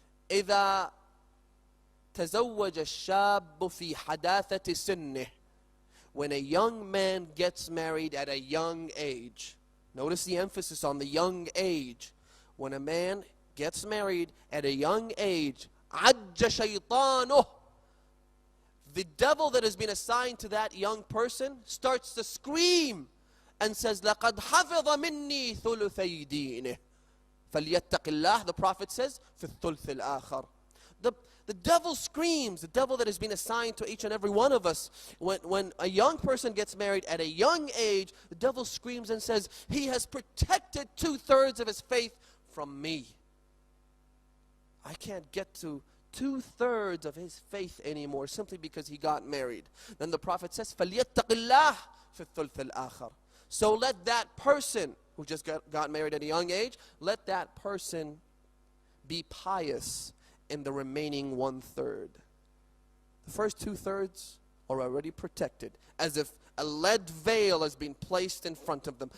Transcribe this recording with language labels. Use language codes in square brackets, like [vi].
[ar] إذا تزوج الشاب في حداثة سنه. [en] When a young man gets married at a young age, notice the emphasis on the young age. When a man gets married at a young age, [ar] عَجَّ شَيْطَانُهُ, [en] the devil that has been assigned to that young person starts to scream and says, [ar] لَقَدْ حَفِظَ مِنِّي ثُلُثَيْ دِينِهِ فَلْيَتَّقِ اللَّهِ, [en] the Prophet says, [ar] فِي الثُّلْثِ الْآخَرِ. [en] The devil screams, the devil that has been assigned to each and every one of us. When a young person gets married at a young age, the devil screams and says, he has protected 2/3 of his faith from me. I can't get to 2/3 of his faith anymore simply because he got married. Then the Prophet says, [ar] فَلْيَتَّقِ اللَّهِ فِي الثُّلْثِ الْآخَرِ. [en] So let that person who just got married at a young age, let that person be pious in the remaining 1/3. The first 2/3 are already protected, as if a lead veil has been placed in front of them.